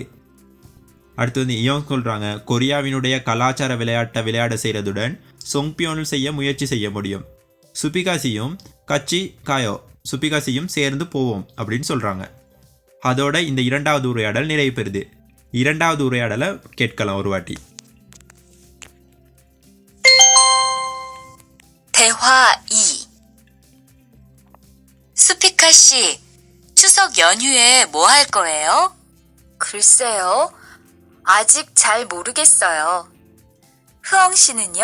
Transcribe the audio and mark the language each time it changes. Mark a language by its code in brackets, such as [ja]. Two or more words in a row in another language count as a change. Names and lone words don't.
[ta] அடுத்து இயோங் சொல்கிறாங்க கொரியாவினுடைய கலாச்சார விளையாட்டை விளையாட செய்கிறதுடன் சொங்பியோனும் செய்ய முயற்சி செய்ய முடியும். சுபிகாசியும் சேர்ந்து போவோம் அப்படின்னு சொல்கிறாங்க. அதோட இந்த இரண்டாவது உரையாடல் நிறைவு பெறுது. இரண்டாவது உரையாடலை கேட்கலாம் ஒரு வாட்டி. [ko] 대화 2. 수피카 씨, 추석 연휴에 뭐 할 거예요? 글쎄요. 아직 잘 모르겠어요. 흐엉 씨는요?